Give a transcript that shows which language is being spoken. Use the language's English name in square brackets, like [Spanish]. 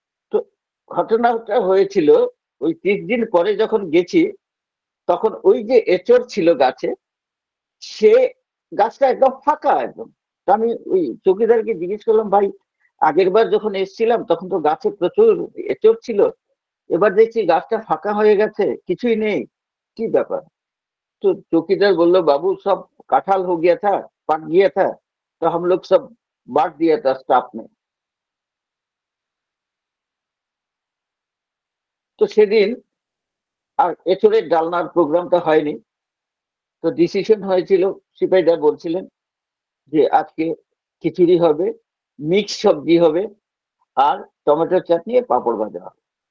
[Bangla] তো ঘটনাটা হয়েছিল, ওই 30 দিন পরে যখন গেছি, তখন ওই যে এঁচড় ছিল গাছে, সে গাছটা একদম ফাঁকা একদম। তো আমি ওই চৌকিদারকে জিজ্ঞেস করলাম, ভাই আগের বার যখন এসেছিলাম তখন তো গাছে প্রচুর এঁচড় ছিল, এবার দেখছি গাছটা ফাঁকা হয়ে গেছে, কিছুই নেই, কি ব্যাপার? [Hindi] तो चौकीदार बोल बाबू सब कटहल हो गया था, पक गया था, तो हम लोग सब बांट दिया था स्टाफ में। [Bangla] তো সেদিন আর এঁচড়ের ডালনার প্রোগ্রামটা হয়নি। তো ডিসিশন হয়েছিল, সিপাহীরা বলছিলেন যে আজকে খিচুড়ি হবে, মিক্স সবজি হবে, আর টমেটোর চাটনি আর পাঁপড় ভাজা হবে।